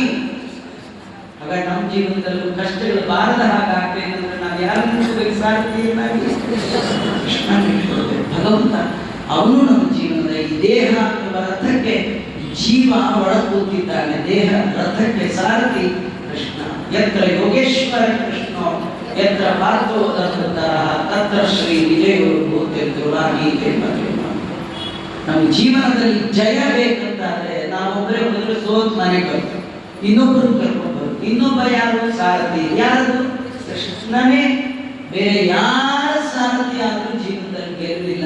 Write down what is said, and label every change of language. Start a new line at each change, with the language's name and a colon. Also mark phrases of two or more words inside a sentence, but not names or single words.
Kannada: ಹಾಗಾಗಿ ನಮ್ಮ ಜೀವನದಲ್ಲೂ ಕಷ್ಟಗಳು ಬಾರದ ಹಾಗಾಗ್ಬೇಕಂದ್ರೆ ನಾವು ಯಾರನ್ನು ಇಟ್ಕೋಬೇಕು? ಸಾರಥಿಯನ್ನಾಗಿ ಕೃಷ್ಣನ ಇಟ್ಕೊಳ್ಬೇಕು. ಭಗವಂತ ಅವನು ನಮ್ಮ ಜೀವನದ ಈ ದೇಹ ರಥಕ್ಕೆ ಜೀವ ಒಳ ಕೂತಿದ್ದಾನೆ. ದೇಹ ರಥಕ್ಕೆ ಸಾರಥಿ ಕೃಷ್ಣ.
Sanskrit: ಯತ್ರ ಯೋಗೇಶ್ವರ ಕೃಷ್ಣ ಯತ್ರ ಪಾರ್ಥೋ ತತ್ರ ಶ್ರೀ ವಿಜಯೋ ಭೂತ್ಯಂತುರಾಗೀತೆ.
Kannada: ನಮ್ಮ ಜೀವನದಲ್ಲಿ ಜಯ ಬೇಕಂತಾದ್ರೆ ನಾವೊಬ್ಬರೇ ಹೋದ್ರೆ ಸೋತ್ ಮನೆಗೆ ಬರ್ತೀವಿ, ಇನ್ನೊಬ್ಬರು ಕರ್ಕೊಂಡು ಬರ್ತೀವಿ. ಇನ್ನೊಬ್ಬ ಯಾರು? ಸಾರಥಿ. ಯಾರು? ಕೃಷ್ಣನೇ. ಬೇರೆ ಯಾರ ಸಾರಥಿ ಆದರೂ ಜೀವನದಲ್ಲಿ ಗೆಲ್ಲಲಿಲ್ಲ.